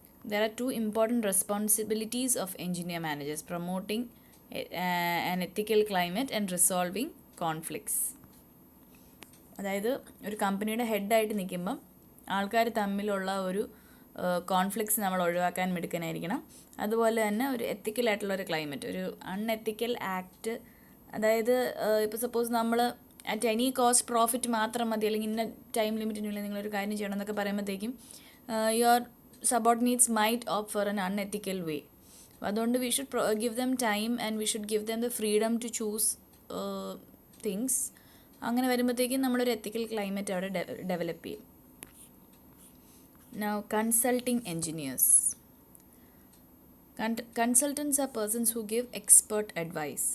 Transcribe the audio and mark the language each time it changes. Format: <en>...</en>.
<en>There are 2 important responsibilities of engineer managers: promoting an ethical climate and resolving conflicts.</en> <ml>അതായത് ഒരു കമ്പനിയുടെ ഹെഡായിട്ട് നിൽക്കുമ്പം ആൾക്കാർ തമ്മിലുള്ള ഒരു കോൺഫ്ലിക്ട്സ് നമ്മൾ ഒഴിവാക്കാൻ മിടുക്കനായിരിക്കണം. അതുപോലെ തന്നെ ഒരു എത്തിക്കലായിട്ടുള്ളൊരു ക്ലൈമറ്റ്, ഒരു അൺഎത്തിക്കൽ ആക്ട്, അതായത് ഇപ്പോൾ സപ്പോസ് നമ്മൾ</ml> <en>at any cost</en> <ml>പ്രോഫിറ്റ് മാത്രം മതി, അല്ലെങ്കിൽ ഇന്ന ടൈം ലിമിറ്റിനുള്ളിൽ നിങ്ങളൊരു കാര്യം ചെയ്യണം എന്നൊക്കെ പറയുമ്പോഴത്തേക്കും</ml> <en>Your subordinates might opt for an unethical way.</en> <ml>അതുകൊണ്ട്</ml> <en>We should give them time and we should give them the freedom to choose things.</en> <ml>അങ്ങനെ വരുമ്പോഴത്തേക്കും നമ്മളൊരു എത്തിക്കൽ ക്ലൈമറ്റ് അവിടെ ഡെവലപ്പ് ചെയ്യും.</ml> <en>Now, consulting engineers. Consultants are persons who give expert advice.</en>